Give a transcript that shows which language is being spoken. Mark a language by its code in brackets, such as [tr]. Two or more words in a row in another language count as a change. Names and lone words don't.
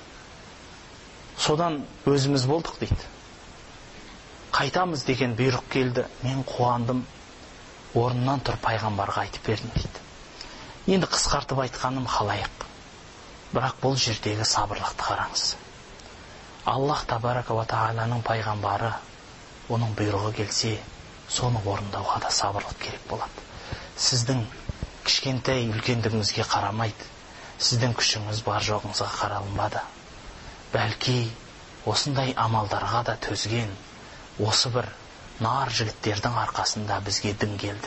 [kk] Содан өзіміз болдық дейді. Қайтамыз деген бұйрық келді. Мен қуандым. Орнынан тұр пайғамбарға айтып бердім дейді. Енді қысқартып айтқаным халайық. Бірақ бұл жердегі сабырлықты қараңыз. [ar] الله تبارك وتعالى [kk] пайғамбары, оның бұйрығы келсе, соны орындауға да сабырлық керек болады. Сіздің кішкентай үлкендігіңізге қарамайды. Сіздің күшіңіз бар жоғыңызға қаралынбады. Бәлки осындай амалдарға да төзген, осы бір нар жігіттердің арқасында бізге дін келді.